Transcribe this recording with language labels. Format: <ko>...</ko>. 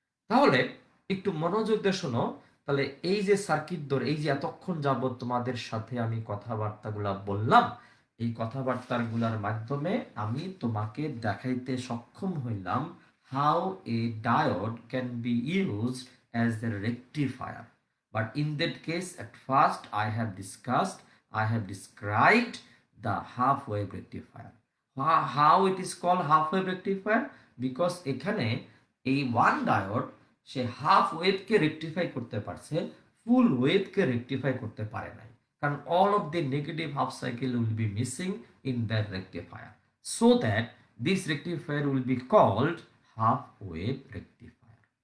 <bn>তাহলে একটু মনোযোগ দিয়ে শোনো। তাহলে এই যে সার্কিট ধরে, এই যে এতক্ষণ যাবত তোমাদের সাথে আমি কথাবার্তাগুলা বললাম, এই কথাবার্তাগুলার মাধ্যমে আমি তোমাকে দেখাইতে সক্ষম হইলাম</bn> <en>How a diode can be used as a rectifier. But in that case at first I have described the half wave rectifier. How it is called half wave rectifier? Because</en> <bn>এখানে এই ওয়ান ডায়োড সে half ওয়েভকে rectify করতে পারছে, ফুল ওয়েভকে rectify করতে পারে নাই, কারণ</bn> <en>All of the negative half cycle will be missing in that rectifier, so that this rectifier will be called half wave rectifier.</en>